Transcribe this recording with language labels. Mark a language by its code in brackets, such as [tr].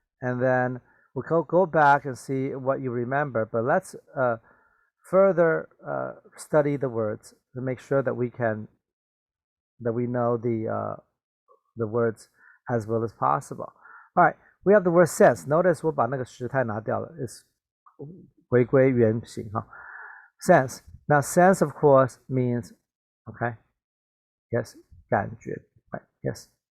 [en] And then we'll go back and see what you remember. But let's further study the words to make sure that we know the words as well as possible. All right, we have the word sense. Notice [zh] 我把那个时态拿掉了 is 回归原形哈。 [en] Sense. Now sense of course means okay. Yes, [zh] 感觉 [en] right? Yes.